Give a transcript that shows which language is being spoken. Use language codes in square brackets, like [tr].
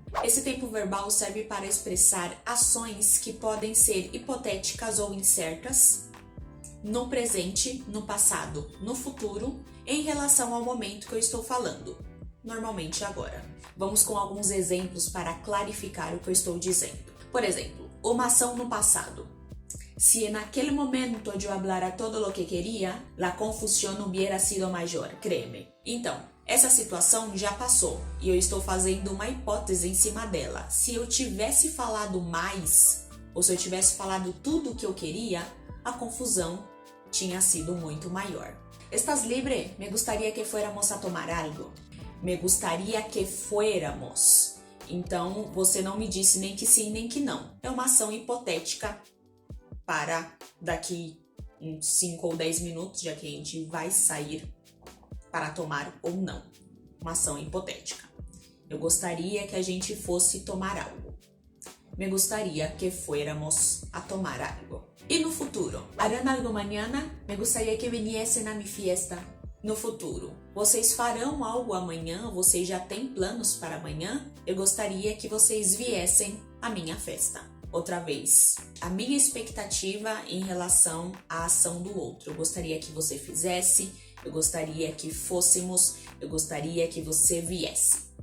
[pt] Esse tempo verbal serve para expressar ações que podem ser hipotéticas ou incertas, no presente, no passado, no futuro, em relação ao momento que eu estou falando, normalmente agora. Vamos com alguns exemplos para clarificar o que eu estou dizendo. Por exemplo, uma ação no passado. [es] Si en aquel momento yo hablara todo lo que quería, la confusión hubiera sido mayor, créeme. [pt] Então, essa situação já passou e eu estou fazendo uma hipótese em cima dela. Se eu tivesse falado mais, ou se eu tivesse falado tudo o que eu queria, a confusão tinha sido muito maior. [es] ¿Estás libre? Me gustaría que fuéramos a tomar algo. Me gustaría que fuéramos. [pt] Então, você não me disse nem que sim, nem que não. É uma ação hipotética para daqui uns 5 ou 10 minutos, já que a gente vai sair para tomar ou não. Uma ação hipotética. Eu gostaria que a gente fosse tomar algo. [es] Me gustaría que fuéramos a tomar algo. [pt] E no futuro? [es] ¿Harán algo mañana? Me gustaría que viniesen a mi fiesta. [pt] No futuro, vocês farão algo amanhã? Vocês já têm planos para amanhã? Eu gostaria que vocês viessem à minha festa. Outra vez, a minha expectativa em relação à ação do outro. Eu gostaria que você fizesse, eu gostaria que fôssemos, eu gostaria que você viesse.